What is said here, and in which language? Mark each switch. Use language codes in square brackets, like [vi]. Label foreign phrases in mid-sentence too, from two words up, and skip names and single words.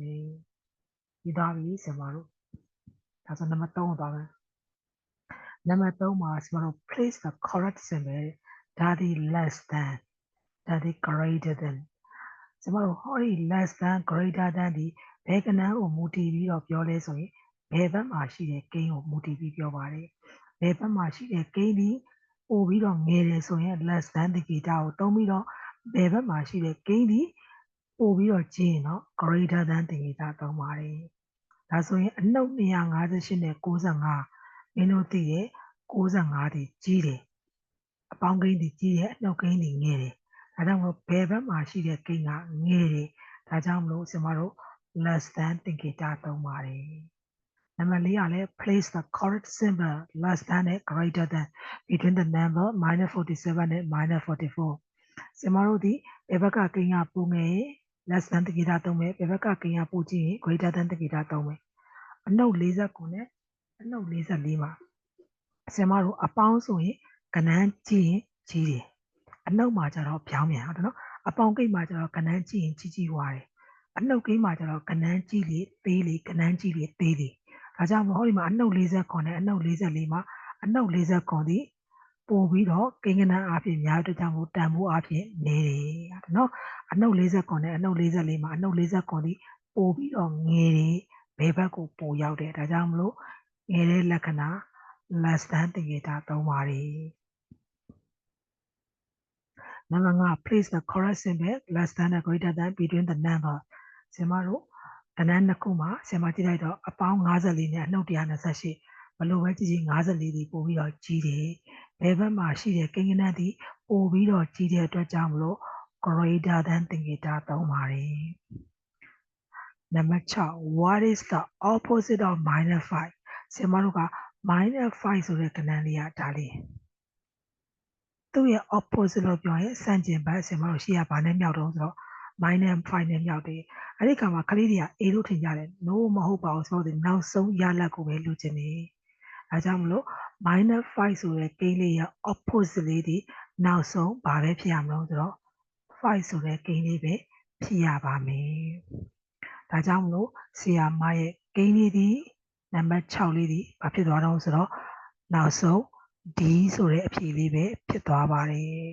[my] မယ်ပြီးသွားပြီဆင်မတို့ဒါဆိုနံပါတ်3ကိုသွားမယ်နံပါတ်3မှာကျမတို့ [en] place the correct symbol [my] ဒါဒီ [en] less than [my] ဒါဒီ [en] greater than [my] ကျမတို့ဟောဒီ [en] less than greater than [my] ဒီဘယ်ကဏ္ဍကိုမူတည်ပြီးတော့ပြောလဲဆိုရင်ဘယ်ဘက်မှာရှိတဲ့ကိန်းကိုမူတည်ပြီးပြောပါတယ်ဘယ်ဘက်မှာရှိတဲ့ကိန်းဒီပို့ပြီးတော့ငယ်တယ်ဆိုရင် less than ဒီ data ကိုသုံးပြီးတော့ဘယ်ဘက်မှာရှိတဲ့ကိန်းဒီပို့ပြီးတော့ကျင်းတော့ [en] greater than [my] ဒီ data သုံးပါတယ်ဒါဆိုရင်အနှုတ်258နဲ့95မင်းတို့သိရဲ့95 ဒီကြီးတယ်အပေါင်းကိန်းဒီကြီးတယ်အနှုတ်ကိန်းဒီငယ်တယ်ဒါကြောင့်မို့ဘယ်ဘက်မှာရှိတဲ့ကိန်းကငယ်တယ်ဒါကြောင့်မ လို့ကျွန်တော်တို့ [en] less than [my] သင်္ကေတသုံးပါတယ်နံပါတ်4ကလည်း [en] place the correct symbol less than [my] နဲ့ [en] greater than between the number [my] -47 နဲ့-44ကျွန်တော်တို့ဒီဘယ်ဘက်ကကိန်းကပိုငယ် [en] less than [my] သင်္ကေတသုံးမယ်ဘယ်ဘက်ကကိန်းကပိုကြီးရင် [en] greater than [my] သင်္ကေတသုံးမယ်အနှုတ်49နဲ့အနှုတ်44မှာဆင်မတို့အပေါင်းဆိုရင်ကဏ္ဍကြည့်ရင်ကြီးတယ်အနှုတ်မှာကျတော့ပြောင်းပြန်ဟုတ်တယ်နော်အပေါင်းကိန်းမှာကျတော့ကဏ္ဍကြည့်ရင်ကြီးသွားတယ်အနှုတ်ကိန်းမှာကျတော့ကဏ္ဍကြည့်လေသေးလေကဏ္ဍကြည့်လေသေးလေ ဒါကြောင့်မို့ဟောဒီမှာအနှုတ်49နဲ့အနှုတ်44မှာအနှုတ်49ဒီပို့ပြီးတော့ကိန်းဂဏန်းအဖြစ်များတဲ့ကြောင့်မို့တန်ဖိုးအဖြစ်နေတယ်နော်အနှုတ်49နဲ့အနှုတ်44မှာအနှုတ်49ဒီပို့ပြီးတော့ငယ်တယ်ဘယ်ဘက်ကိုပို့ရောက်တယ်ဒါကြောင့်မလို့ငယ်တဲ့လက္ခဏာ [en] less than [my] သင်္ကေတသုံးပါတယ် နံပါတ်5 [en] place the correct symbol less than or greater than between the number [my] ဆင်မတို့ကဏ္ဍနှစ်ခုမှာဆင်မကြည့်လိုက်တော့အပေါင်း54နဲ့အနှုတ်128ဘလို့ပဲကြည့်ကြည့်54ဒီပို့ပြီးတော့ကြီးတယ်ဘယ်ဘက်မှာရှိ တဲ့ကိန်းဂဏန်းဒီပို့ပြီးတော့ကြီးတဲ့အတွက်ကြောင့်မလို့ [en] greater than [my] သင်္ကေတသုံးပါတယ်နံပါတ်6 [en] what is the opposite of -5 [my] ဆင်မတို့က-5ဆိုတဲ့ကဏ္ဍလေးကဒါလေး သူ့ရဲ့ opposite လို့ပြောရင်ဆန့်ကျင်ဘက်ဆင်မတို့ရှိရဘာနဲ့မြောက်တော့ဆိုတော့-5နဲ့မြောက်တယ်အဲ့ဒီခါမှာကလေးတွေက A လို့ထင်ကြတယ် no မဟုတ်ပါဘူးဆိုတော့နောက်ဆုံးရလဒ်ကိုပဲလိုချင်တယ်အဲကြောင့်မလို့-5ဆိုတဲ့ကိန်းလေးရဲ့ opposite လေးဒီနောက်ဆုံးဘာပဲဖြစ်ရမလို့ဆိုတော့5ဆိုတဲ့ကိန်းလေးပဲဖြစ်ရပါမယ်ဒါကြောင့်မလို့ဆီယာမရဲ့ကိန်းလေးဒီနံပါတ်6လေးဒီဘာဖြစ်သွားတော့ဆိုတော့နောက်ဆုံး D ဆိုတဲ့အဖြေလေးပဲဖြစ်သွားပါတယ်